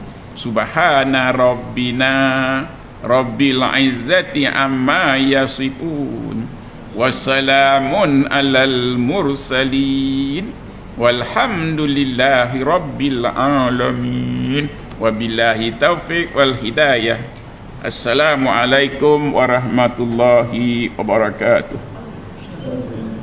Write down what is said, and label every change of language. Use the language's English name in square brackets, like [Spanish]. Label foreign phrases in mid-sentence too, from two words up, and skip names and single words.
[Arabic] سبحان ربنا رب العزة عما يصفون، والسلام على المرسلين، والحمد لله رب العالمين. وبالله التوفيق والهداية. السلام عليكم ورحمة الله وبركاته.